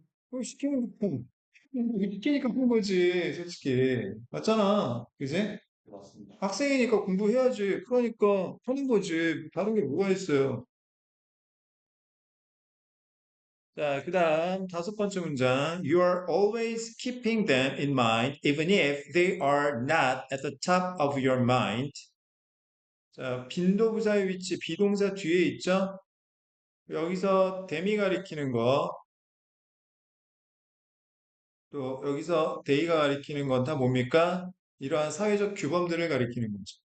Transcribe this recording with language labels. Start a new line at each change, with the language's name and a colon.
Korean: 그거 시키는 거, 시키니까 하는 거지, 솔직히. 맞잖아. 그지? 맞습니다. 학생이니까 공부해야지. 그러니까 하는 거지. 다른 게 뭐가 있어요. 자, 그 다음 다섯 번째 문장.
English: You are always keeping them in mind, even if they are not at the top of your mind.
Korean: 자, 빈도부사의 위치, 비동사 뒤에 있죠? 여기서 대미 가리키는 거, 또 여기서 데이가 가리키는 건 다 뭡니까? 이러한 사회적 규범들을 가리키는 거죠.